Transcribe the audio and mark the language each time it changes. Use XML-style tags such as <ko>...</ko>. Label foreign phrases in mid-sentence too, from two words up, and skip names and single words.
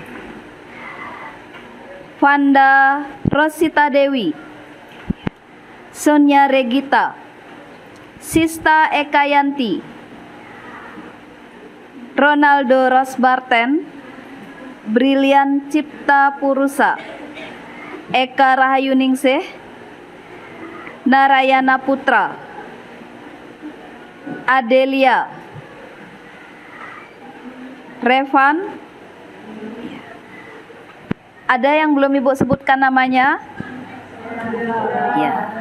<id>Vanda Rosita Dewi, Sonia Regita, Sista Ekayanti, Ronaldo Rosbarten, Brilian Cipta Purusa, Eka Rahayuningsih, Narayana Putra, Adelia, Revan. Ada yang belum Ibu sebutkan namanya? Ya.</id>